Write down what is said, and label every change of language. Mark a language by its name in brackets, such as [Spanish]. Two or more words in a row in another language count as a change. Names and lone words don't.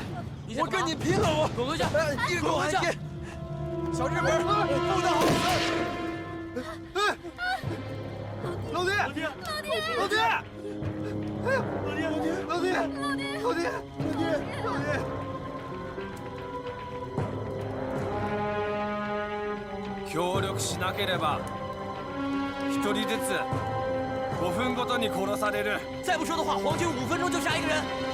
[Chinese] 我跟你拼了！我滚回去！你滚回去！小日本，不得好死！老爹，老爹，老爹，老爹，老爹，老爹。 [Japanese] 協力しなければ一人ずつ5分ごとに殺される。 [Chinese] 再不说的话，皇军5分钟就杀一个人。